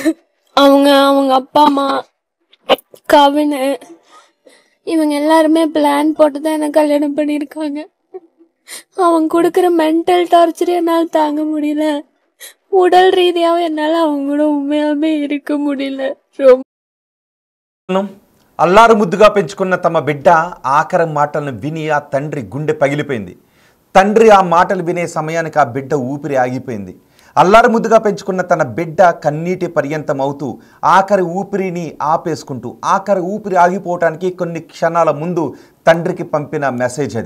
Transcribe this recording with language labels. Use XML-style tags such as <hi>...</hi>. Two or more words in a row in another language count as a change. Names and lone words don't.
<ta>அவங்க அப்பா அம்மா, கவின், இவங்க எல்லாருமே பிளான் போட்டு தான் என்ன கல்யாணம் பண்ணிருக்காங்க. அவன் கொடுக்குற</ta> <en>mental torture</en> <ta>என்னால் தாங்க முடியல. உடல் ரீதியாகவும் என்னால் அவங்க கூட உண்மையாலுமே இருக்க முடியல.</ta> <te>అల్లారు ముద్దుగా పెంచుకున్న తమ బిడ్డ ఆఖరి మాటలను విని ఆ తండ్రి గుండె పగిలిపోయింది. తండ్రి ఆ మాటలు వినే సమయానికి ఆ బిడ్డ ఊపిరి ఆగిపోయింది. అల్లారు ముద్దుగా పెంచుకున్న తన బిడ్డ కన్నీటి పర్యంతం అవుతూ ఆఖరి ఊపిరిని ఆపేసుకుంటూ, ఆఖరి ఊపిరి ఆగిపోవటానికి కొన్ని క్షణాల ముందు తండ్రికి పంపిన మెసేజ్ అది.</te>